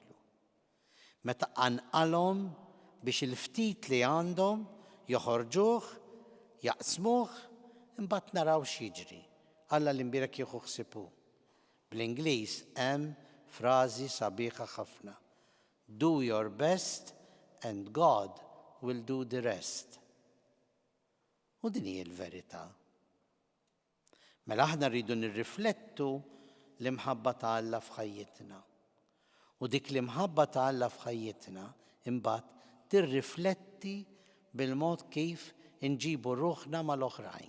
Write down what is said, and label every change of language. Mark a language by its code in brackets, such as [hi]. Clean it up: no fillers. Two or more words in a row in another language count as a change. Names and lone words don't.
[mt] Meta anqalhom biex il-ftit li għandhom joħorġuh, jaqsmuh, imbagħad naraw x'jiġri. Alla l-imbirek jieħu ħsibu. Bl-Ingliż hemm frażi sabiħa ħafna. [en] Do your best and God will do the rest. [mt] U din hija l-verità. Mela aħna rridu nirriflettu l-imħabba ta' Alla f'ħajjitna. U dik l-imħabba ta' Alla f'ħajjitna imbagħad tirrifletti bil-mod kif inġibu ruħna mal-oħrajn.